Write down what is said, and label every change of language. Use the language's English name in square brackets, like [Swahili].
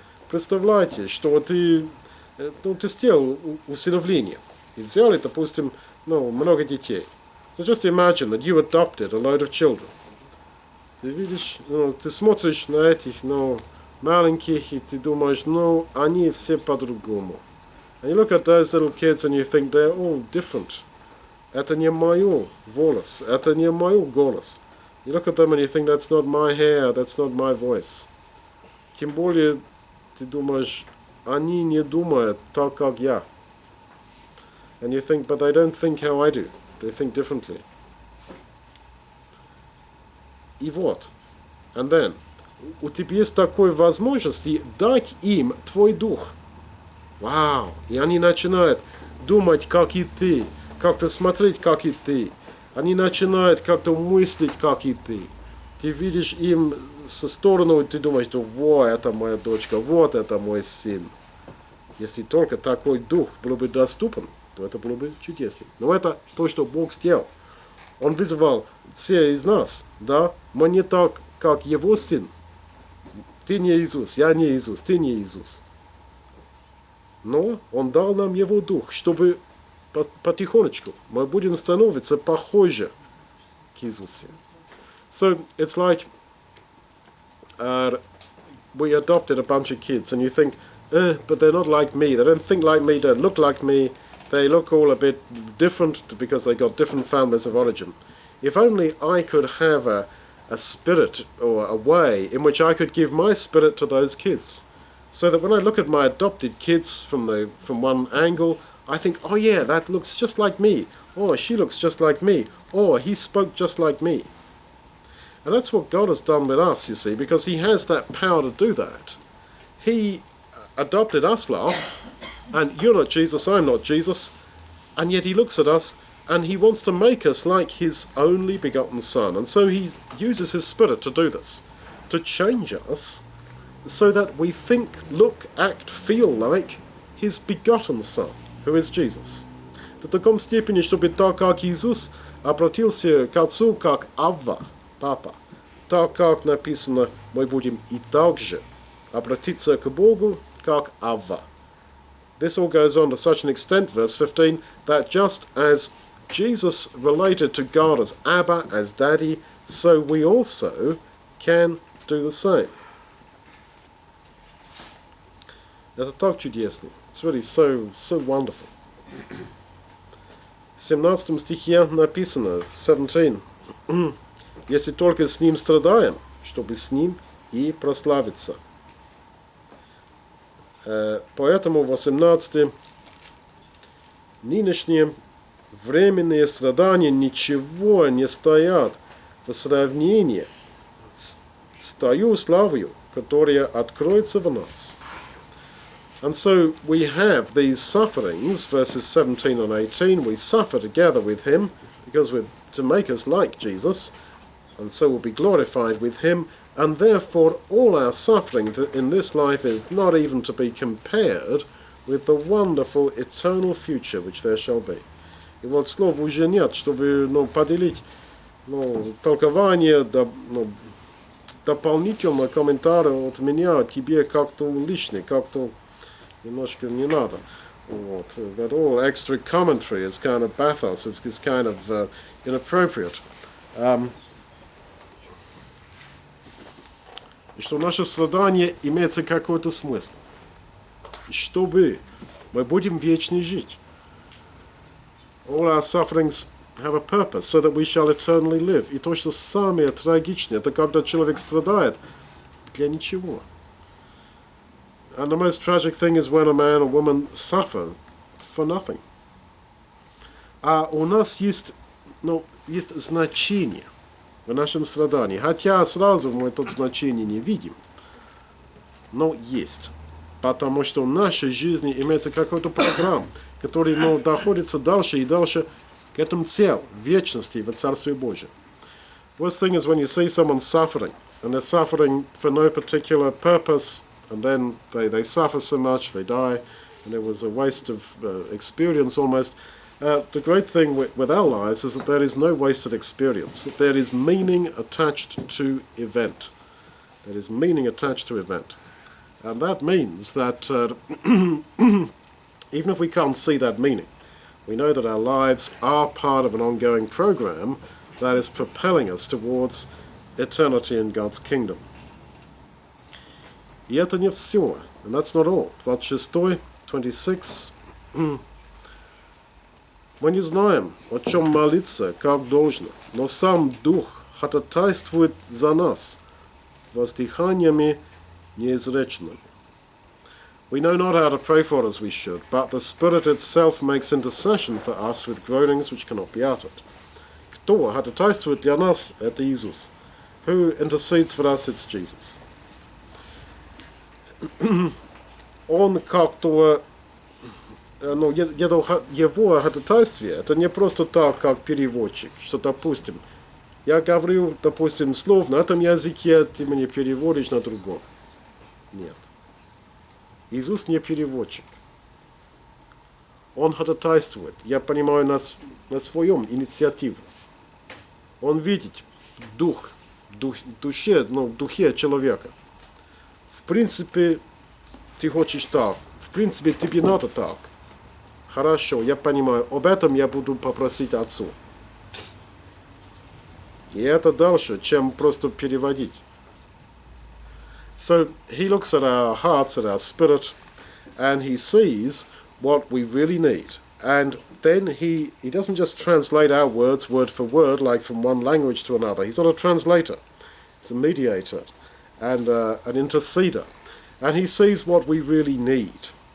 [Russian] Представляете, что ты сделал усыновление, и взяли, допустим, много детей. [English] So just imagine that you adopted a load of children. [Russian] Ты видишь, ты смотришь на этих, маленьких, и ты думаешь, они все по-другому. [English] And you look at those little kids and you think they're all different. [Russian] Это не мой волос, это не мой голос. [English] You look at them and you think that's not my hair, that's not my voice. [Russian] Тем более ты думаешь, они не думают так, как я. [English] And you think, but they don't think how I do. They think differently. [Russian] И вот. [English] And then. [Russian] У тебя есть такой возможность дать им твой дух. Вау. И они начинают думать, как и ты. Как-то смотреть, как и ты. Они начинают как-то мыслить, как и ты. Ты видишь им со стороны, и ты думаешь, что вот это моя дочка, вот это мой сын. Если только такой дух был бы доступен, то это было бы чудесно. Но это то, что Бог сделал. Он вызвал все из нас, да? Мы не так, как Его Сын. Ты не Иисус, я не Иисус, ты не Иисус. Но Он дал нам Его Дух, чтобы потихонечку мы будем становиться похожи к Иисусу. [English] So it's like we adopted a bunch of kids, and you think, but they're not like me. They don't think like me. They don't look like me. They look all a bit different because they got different families of origin. If only I could have a spirit or a way in which I could give my spirit to those kids, so that when I look at my adopted kids from one angle, I think, oh yeah, that looks just like me. Oh, she looks just like me. Oh, he spoke just like me. And that's what God has done with us, you see, because He has that power to do that. He adopted us, love, and you're not Jesus, I'm not Jesus, and yet He looks at us and He wants to make us like His only begotten Son. And so He uses His Spirit to do this, to change us so that we think, look, act, feel like His begotten Son, who is Jesus. [Russian] До таком степени, чтобы так как Иисус обратился к Отцу как Авва, Папа, так как написано, мы будем и так же обратиться к Богу как Авва. [English] This all goes on to such an extent, verse 15, that just as Jesus related to God as Abba, as Daddy, so we also can do the same. [Russian] Это так чудесно. [English] It's really so wonderful. [Russian] В 17 стихе написано, в 17, если только с Ним страдаем, чтобы с Ним и прославиться. Поэтому 18 нынешние временные страдания ничего не стоят в сравнении с той славою, которая откроется в нас. [English] And so we have these sufferings, verses 17 and 18. We suffer together with Him because we're to make us like Jesus, and so we'll be glorified with Him. And therefore, all our suffering in this life is not even to be compared with the wonderful eternal future which there shall be. [Russian] И вот слов уже нет, чтобы поделить толкование, дополнительный комментарий от меня тебе как-то лишний, как-то немножко не надо. Вот. [English] That all extra commentary is kind of bathos, it's kind of inappropriate. [Russian] И что наше страдание имеется какой-то смысл. Чтобы мы будем вечно жить. [English] All our sufferings have a purpose, so that we shall eternally live. [Russian] И то, что самое трагичное, это когда человек страдает для ничего. [English] And the most tragic thing is when a man or woman suffer for nothing. [Russian] А у нас есть значение в нашем страдании. Хотя сразу мы это значение не видим. Но есть. Потому что в нашей жизни имеется какой-то программ, который доходится дальше и дальше к этому цель, вечности в Царстве Божьем. [English] Worst thing is when you see someone suffering, and they're suffering for no particular purpose, and then they suffer so much, they die, and it was a waste of experience almost. The great thing with our lives is that there is no wasted experience, that there is meaning attached to event. There is meaning attached to event. And that means that even if we can't see that meaning, we know that our lives are part of an ongoing program that is propelling us towards eternity in God's kingdom. [Russian] И это не все. [English] And that's not all. 26, 26. [Russian] Мы не знаем, о чем молиться, как должно, но сам Дух ходатайствует за нас воздыханиями неизреченными. [English] We know not how to pray for as we should, but the Spirit itself makes intercession for us with groanings which cannot be uttered. [Russian] Кто ходатайствует для нас, это Иисус. [English] Who intercedes for us, it's Jesus. [Russian] Он как-то, его ходатайствие, это не просто так, как переводчик, что, допустим, я говорю, допустим, слово на этом языке, ты мне переводишь на другом. Нет. Иисус не переводчик. Он ходатайствует, я понимаю, на своем инициативе. Он видит духе человека. В принципе, ты хочешь так. В принципе, тебе надо так. Хорошо, я понимаю. Об этом я буду попросить Отцу. И это дальше, чем просто переводить. [English] So he looks at our hearts, at our spirit, and he sees what we really need. And then he doesn't just translate our words word for word, like from one language to another. He's not a translator. He's a mediator and an interceder. And he sees what we really need.